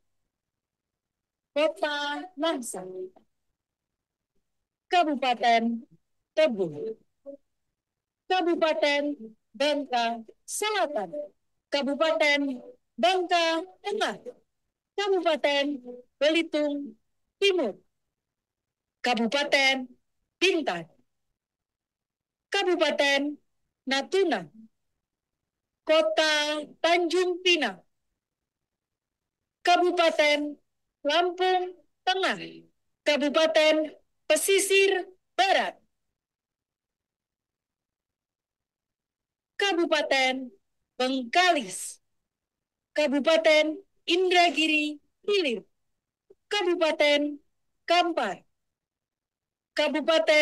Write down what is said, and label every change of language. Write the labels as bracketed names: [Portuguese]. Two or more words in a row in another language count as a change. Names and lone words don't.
[Indonesian] Kota Langsa, Kabupaten Tebu, Kabupaten Bangka Selatan, Kabupaten Bangka Tengah, Kabupaten Belitung Timur, Kabupaten Bintan, Kabupaten Natuna, Kota Tanjung Pinang, Kabupaten Lampung Tengah, Kabupaten Pesisir Barat, Kabupaten Bengkalis, Kabupaten Indragiri Hilir, Kabupaten Kampar, Kabupaten